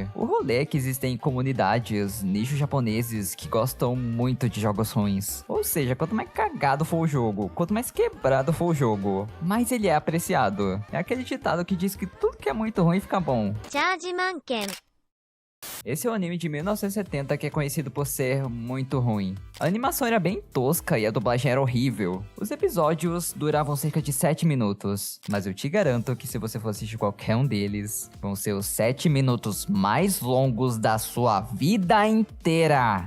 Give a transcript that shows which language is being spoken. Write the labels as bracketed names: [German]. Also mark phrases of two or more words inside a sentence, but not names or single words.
[Portuguese] O rolê é que existem comunidades, nichos japoneses que gostam muito de jogos ruins. Ou seja, quanto mais cagado for o jogo, quanto mais quebrado for o jogo, mais ele é apreciado. É aquele ditado que diz que tudo que é muito ruim fica bom. [Japanese] チャージマン券。 [Portuguese] Esse é o anime de 1970 que é conhecido por ser muito ruim. A animação era bem tosca e a dublagem era horrível. Os episódios duravam cerca de 7 minutos, mas eu te garanto que se você for assistir qualquer um deles, vão ser os 7 minutos mais longos da sua vida inteira.